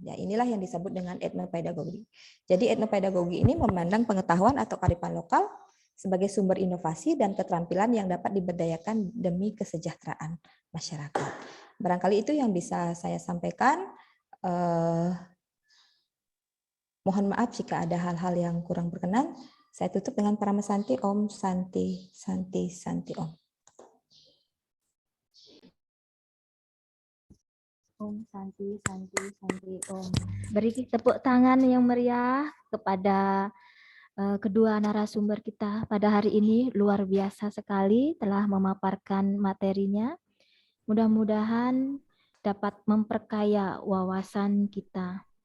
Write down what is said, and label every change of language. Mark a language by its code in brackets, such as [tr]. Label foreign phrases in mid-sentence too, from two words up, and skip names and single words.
[id] Ya, inilah yang disebut dengan etnopedagogi. Jadi etnopedagogi ini memandang pengetahuan atau kearifan lokal sebagai sumber inovasi dan keterampilan yang dapat diberdayakan demi kesejahteraan masyarakat. Barangkali itu yang bisa saya sampaikan. Mohon maaf jika ada hal-hal yang kurang berkenan. Saya tutup dengan [sa] Parama Santi, Om Santi, Santi, Santi, Om. Om Santi, Santi, Santi, Om. [id] Beri tepuk tangan yang meriah kepada kedua narasumber kita pada hari ini. Luar biasa sekali telah memaparkan materinya. Mudah-mudahan dapat memperkaya wawasan kita.